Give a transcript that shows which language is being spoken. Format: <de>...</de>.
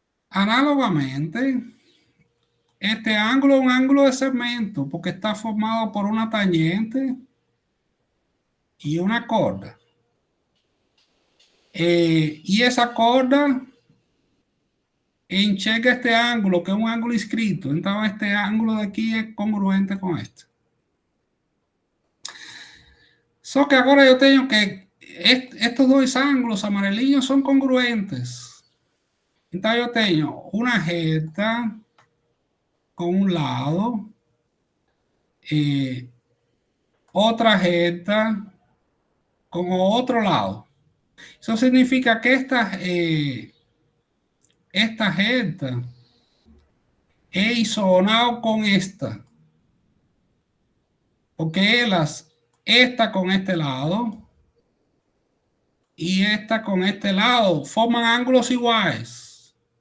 <es>Análogamente, este ángulo es un ángulo de segmento porque está formado por una tangente y una corda. Y esa corda</es> <pt>enxerga</pt> <es>este ángulo, que es un ángulo inscrito. Entonces, este ángulo de aquí es congruente con este.</es> <pt>Só que agora eu tenho que estes dois ângulos amarelinhos são congruentes. Então, eu tenho uma reta com um lado e outra reta com o outro lado. Isso significa que esta reta é isonal com esta. Porque elas,</pt> <es>esta con este lado y esta con este lado, forman ángulos iguales.</es>